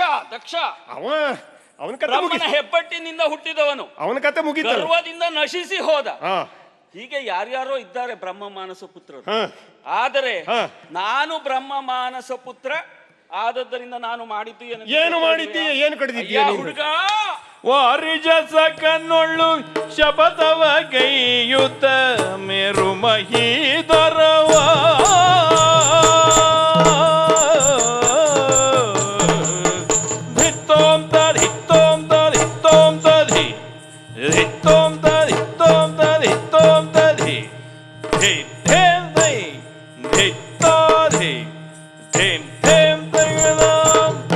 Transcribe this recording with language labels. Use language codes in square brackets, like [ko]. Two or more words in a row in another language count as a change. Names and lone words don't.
[kn] ಅವನ ಕತೆ ಬ್ರಹ್ಮನ ಹೆಬ್ಬಟ್ಟಿನಿಂದ ಹುಟ್ಟಿದವನು, ಅವನ ಕತೆ ಮುಗಿತು, ಗರ್ವದಿಂದ ನಶಿಸಿ ಹೋದ. ಹೀಗೆ ಯಾರ್ಯಾರೋ ಇದ್ದಾರೆ ಬ್ರಹ್ಮಮಾನಸ ಪುತ್ರರು. ಆದರೆ ನಾನು ಬ್ರಹ್ಮಮಾನಸ ಪುತ್ರ ಆದದ್ದರಿಂದ ನಾನು ಮಾಡಿದ್ದು ಏನು ಮಾಡಿದ್ದೀಯ? ಏನು ಕಡಿದಿದ್ದೀಯ ಹುಡುಗ? ವಾರಿಜಸ ಕನ್ನೊಳ್ಳು ಶಪಥವ ಗೈಯುತ ಮೇರು ಮಹೀಧರವ ಧಿತ್ತೋಂ ತರ್ ಹಿತ್ತೋಂ ತರ್ ಹಿತ್ತೋಂ ತಧಿ ಧಿತ್ತೋಂ ತರ್ ಹಿತ್ತೋಂ ತರ್ ಹಿತ್ತೋಂ ತಧಿ ಧಿ ಧೇಂ ದೈ ಧಿತ್ತಾಧಿ ಧೇಂ ಧೇಂ ದೈವದಾಂ